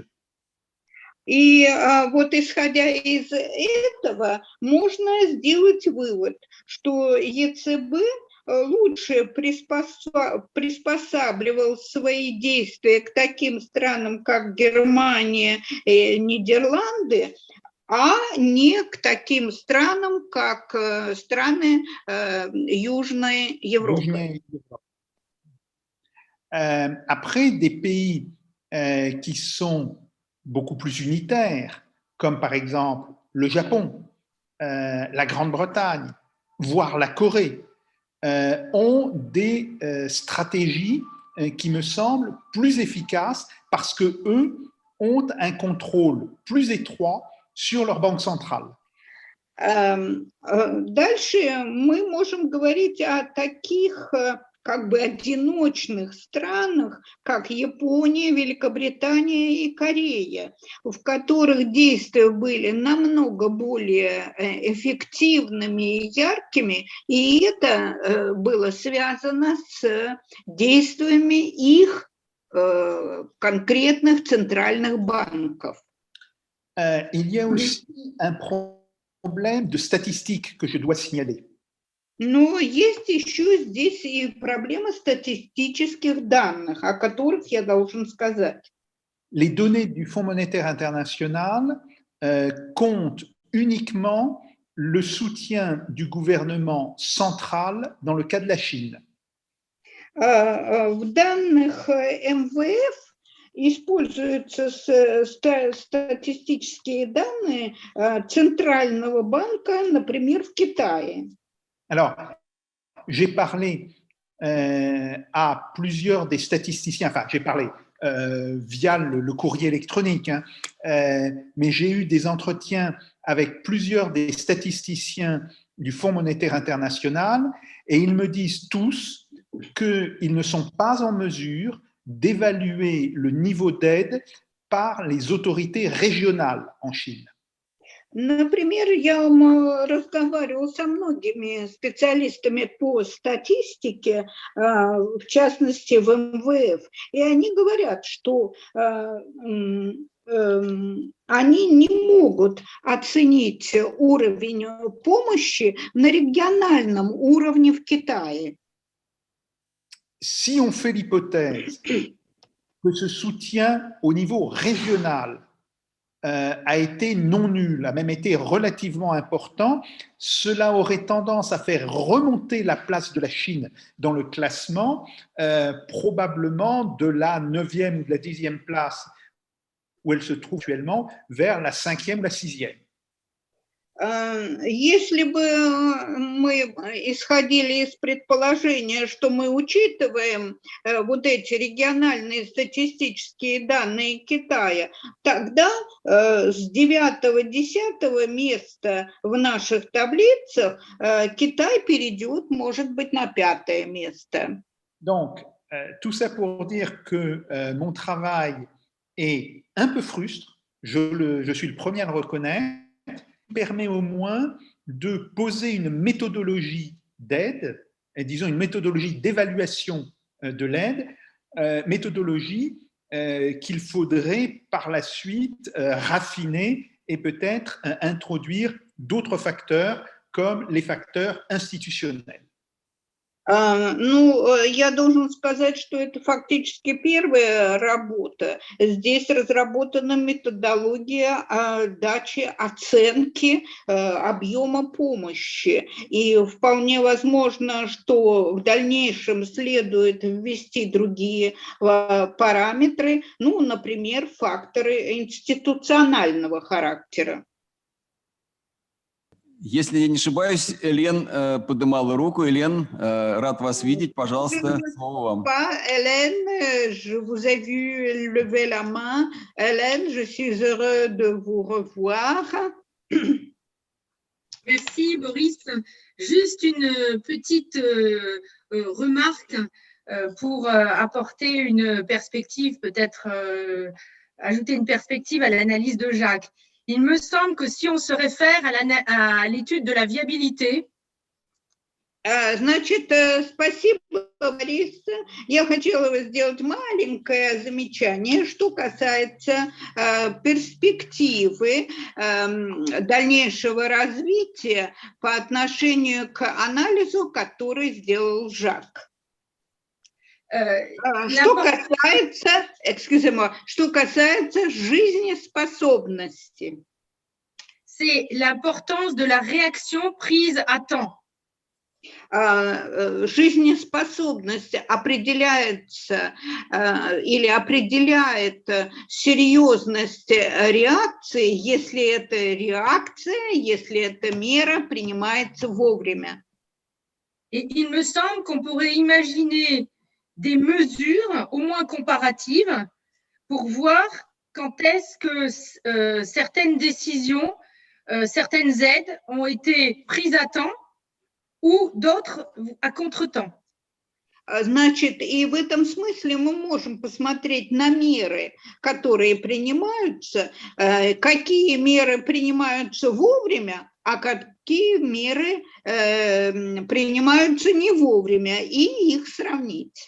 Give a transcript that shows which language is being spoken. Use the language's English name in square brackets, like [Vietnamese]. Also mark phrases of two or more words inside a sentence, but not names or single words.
[Russian] И вот исходя из этого, можно сделать вывод, что ЕЦБ лучше приспосабливал свои действия к таким странам, как Германия и Нидерланды, а не к таким странам, как страны Южной Европы. [French] Après, des pays qui sont beaucoup plus unitaires, comme par exemple le Japon, la Grande-Bretagne, voire la Corée, ont des stratégies qui me semblent plus efficaces parce qu'eux ont un contrôle plus étroit sur leur banque centrale. [Russian] Дальше мы можем говорить о таких как бы одиночных странах, как Япония, Великобритания и Корея, в которых действия были намного более эффективными и яркими, и это было связано с действиями их конкретных центральных банков. [French] Il y a aussi un problème de statistiques que je dois signaler. [Russian] Но есть еще здесь и проблема статистических данных, о которых я должен сказать. [French] Les données du Fonds monétaire international comptent uniquement le soutien du gouvernement central dans le cas de la Chine. [Russian] В данных МВФ используются статистические данные Центрального банка, например, в Китае. [French] Alors, j'ai parlé à plusieurs des statisticiens, enfin, j'ai parlé via le courrier électronique, hein, mais j'ai eu des entretiens avec plusieurs des statisticiens du Fonds monétaire international et ils me disent tous qu'ils ne sont pas en mesure d'évaluer le niveau d'aide par les autorités régionales en Chine. [Russian] Например, я разговаривала со многими специалистами по статистике, в частности в МВФ, и они говорят, что они не могут оценить уровень помощи на региональном уровне в Китае. [French] Si on fait l'hypothèse que ce soutien au niveau régional a été non nul, a même été relativement important. Cela aurait tendance à faire remonter la place de la Chine dans le classement, probablement de la 9e ou de la 10e place où elle se trouve actuellement, vers la 5e ou la 6e. [Russian] Если бы мы исходили из предположения, что мы учитываем вот эти региональные статистические данные Китая, тогда с 9-10 места в наших таблицах Китай перейдет, может быть, на 5-е место. [French] Donc, tout ça pour dire que mon travail est un peu frustre, je suis le premier à le reconnaître, permet au moins de poser une méthodologie d'aide, disons une méthodologie d'évaluation de l'aide, méthodologie qu'il faudrait par la suite raffiner et peut-être introduire d'autres facteurs comme les facteurs institutionnels. [Russian] Ну, я должен сказать, что это фактически первая работа. Здесь разработана методология дачи оценки объема помощи. И вполне возможно, что в дальнейшем следует ввести другие параметры, ну, например, факторы институционального характера. Если я не ошибаюсь, Элен поднимала руку. Элен, рад вас видеть. Пожалуйста, слово вам. [French] Hélène, je vous ai vu lever la main. Hélène, je suis heureux de vous revoir. Merci Boris. Juste une petite remarque pour apporter une perspective, peut-être ajouter une perspective à l'analyse de Jacques. Il me semble que si on se réfère à l'étude de la viabilité, [Russian] Значит, спасибо, Борис. Я хотела сделать маленькое замечание, что касается перспективы дальнейшего развития по отношению к анализу, который сделал Жак. Что касается жизнеспособности. [French] C'est l'importance de la réaction prise à temps. [Russian] Жизнеспособность определяется или определяет серьезность реакции, если эта реакция, если эта мера принимается вовремя. [French] Et il me semble qu'on pourrait imaginer des mesures, au moins comparatives, pour voir quand est-ce que certaines décisions, certaines aides ont été prises à temps ou d'autres à contre-temps. [Russian] Значит, и в этом смысле мы можем посмотреть на меры, которые принимаются, какие меры принимаются вовремя, а какие меры принимаются не вовремя, и их сравнить.